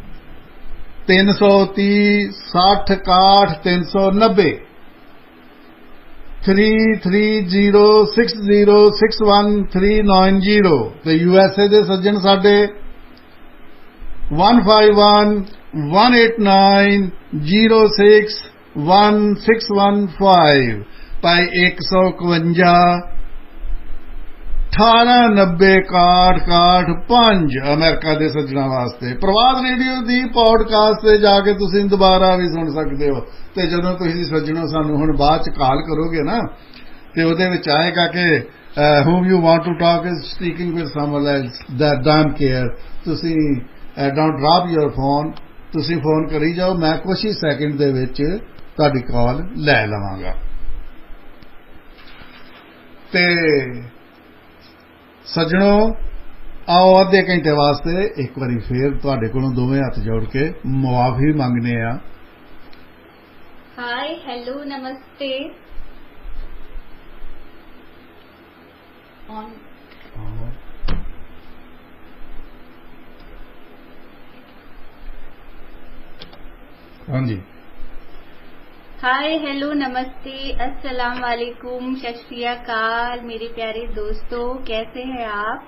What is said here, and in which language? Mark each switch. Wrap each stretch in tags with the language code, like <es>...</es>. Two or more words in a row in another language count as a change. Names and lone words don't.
<pa>330 60 61 390 3306061390 ਤੇ USA ਦੇ ਸੱਜਣ ਸਾਡੇ 151189061615 ਭਾਈ 151 1890 अमेरिका ਦੇ ਸੱਜਣਾ ਵਾਸਤੇ। ਪ੍ਰਵਾਦ ਰੇਡੀਓ ਦੀ ਪੌਡਕਾਸਟ ਤੇ ਜਾ ਕੇ ਤੁਸੀਂ ਦੁਬਾਰਾ ਵੀ ਸੁਣ ਸਕਦੇ ਹੋ। ਤੇ ਜਦੋਂ ਤੁਸੀਂ ਸੱਜਣੋ ਸਾਨੂੰ ਹੁਣ ਬਾਅਦ ਚ ਕਾਲ ਕਰੋਗੇ ਨਾ, ਤੇ ਉਹਦੇ ਵਿੱਚ ਆਏਗਾ ਕਿ</pa> <en>whom you want to talk is speaking with someone else that don't care।</en> <pa>ਤੁਸੀਂ</pa> <en>don't drop your phone,</en> <pa>ਤੁਸੀਂ ਫੋਨ ਕਰੀ ਜਾਓ, ਮੈਂ ਕੁਝ ਹੀ ਸੈਕਿੰਡ ਦੇ ਵਿੱਚ ਤੁਹਾਡੀ ਕਾਲ ਲੈ ਲਵਾਂਗਾ। ਤੇ ਸੱਜਣੋ ਆਓ ਅੱਧੇ ਘੰਟੇ ਵਾਸਤੇ ਇੱਕ ਵਾਰੀ ਫਿਰ ਤੁਹਾਡੇ ਕੋਲੋਂ ਦੋਵੇਂ ਹੱਥ ਜੋੜ ਕੇ ਮੁਆਫੀ ਮੰਗਣੇ ਆਂ।</pa> <hi>हाय हेलो नमस्ते हाँ जी, हाय हेलो नमस्ते</hi> <ar>السلام عليكم</ar> <pa>ਸਤ ਸ੍ਰੀ ਅਕਾਲ</pa> <hi>मेरे प्यारे दोस्तों, कैसे हैं आप?</hi>